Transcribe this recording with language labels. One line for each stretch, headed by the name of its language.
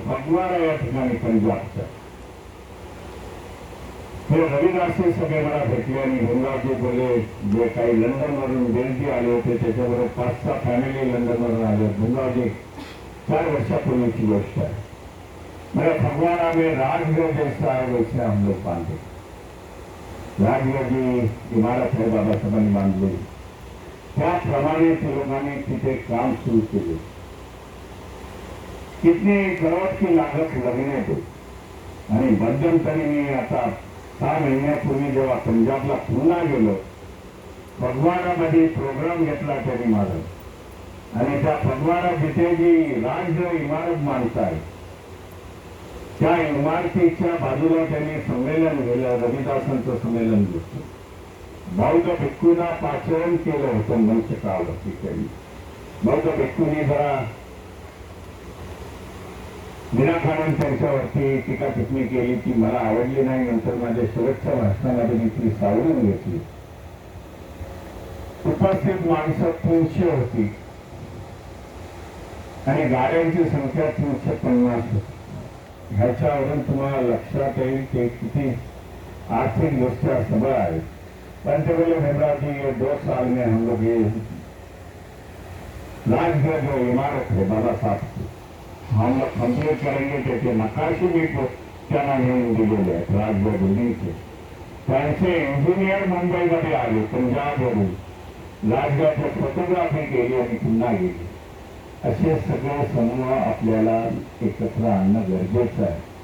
Marathi: फगवाडा या ठिकाणी पंजाबच्या हे रविदासी सगळे मला भेटले आणि गुरुराजी बोले जे काही लंडनवरून बेलजी आले होते त्याच्याबरोबर 5-6 फॅमिली लंडनवरून आले. गुरुराजी 4 वर्षापूर्वीची गोष्ट आहे.
Hindi: मेरे फगवाड़ा में राजगृह जैसा है वैसे हम लोग बांधे. राजगृह जी इमारत है
Marathi: बाबासाहेबांनी बांधलेली. त्याप्रमाणे ते लोकांनी तिथे काम सुरू केले.
Hindi: कितने करोड़ की लागत लगने थे.
Marathi: आणि मध्यंतरी मी आता 6 महिन्यापूर्वी जेव्हा पंजाबला पुन्हा गेलो, फगवाडामध्ये प्रोग्राम घेतला त्यांनी माझा. आणि त्या फगवाडा जिथे जी राजगृह इमारत मानताय त्या इमारतीच्या बाजूला त्यांनी संमेलन केलं. रविदासांचं संमेलन घेतलं. बौद्ध भिक्खूंना पाचारण केलं होतं मंचकावरती. त्यांनी बौद्ध भिक्खूंनी जरा विनाकारण त्यांच्यावरती टीका टिप्पणी केली ती मला आवडली नाही. नंतर माझ्या शेवटच्या भाषणामध्ये मी ती सावरून घेतली. उपस्थित माणसं 300 होती आणि गाड्यांची संख्या 350 होती. ह्याच्यावरून तुम्हाला लक्षात येईल की किती आर्थिक दृष्ट्या सबळ आहे. पण ते बोले
Hindi: हेमराज जी ये 2 साल में हम लोग ये राजगृह जो इमारत है बाबा साहब की हम लोग कंप्लीट करेंगे.
Marathi: त्याचे नकाशे मी त्यांना नेऊन दिलेले आहेत राजगृह बिल्डिंगचे. त्यांचे इंजिनियर मुंबईमध्ये आले पंजाबवरून. राजगृहाची फोटोग्राफी केली आणि पुन्हा गेली. असे सगळे समूह आपल्याला एकत्र आणणं गरजेचं आहे.